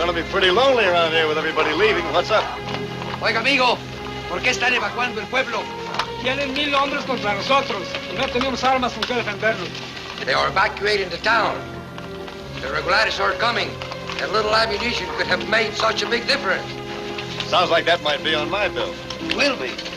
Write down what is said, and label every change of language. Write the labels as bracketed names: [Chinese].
[English] Pretty lonely around here with everybody leaving. What's up? [Spanish] Oiga, amigo, ¿por qué están evacuando el pueblo? Tienen 1000 hombres contra nosotros y no tenemos armas con que defendernos. [English] They are evacuating the town. The regulators are coming. A little ammunition could have made such a big difference. Sounds like that might be on my bill. Will be.